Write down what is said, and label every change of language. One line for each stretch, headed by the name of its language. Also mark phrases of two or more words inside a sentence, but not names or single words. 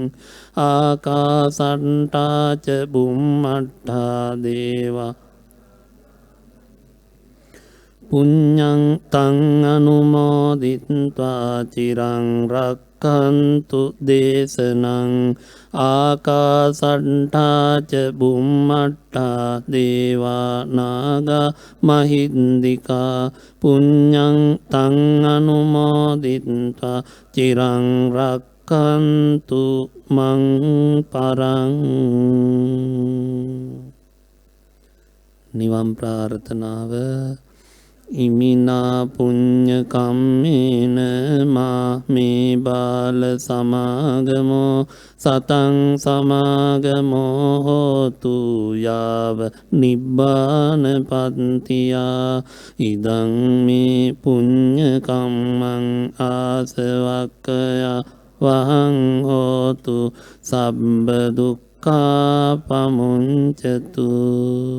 Pali: ආකාසට්ටා ච බුම්මට්ටා දේවා පුඤ්ඤං තං අනුමෝදිත්වා චිරං රක්칸තු දේශනං. ආකාසට්ටා ච බුම්මට්ටා දේවා නාග මහින්దికා පුඤ්ඤං තං අනුමෝදිත්වා චිරං රක්칸තු මං පරං.
Sinhala: නිවන් ප්‍රාර්ථනාව.
Pali: ඉමිනා පුඤ්ඤ කම්මේන මාමේ බාල සමාගමෝ සතං සමාගමෝ හෝතු යාව නිබ්බාන පත්තියා. ඉදං මේ පුඤ්ඤ කම්මං ආසවක්ඛයා වහං හෝතු සබ්බ දුක්ඛා පමුඤ්චතු.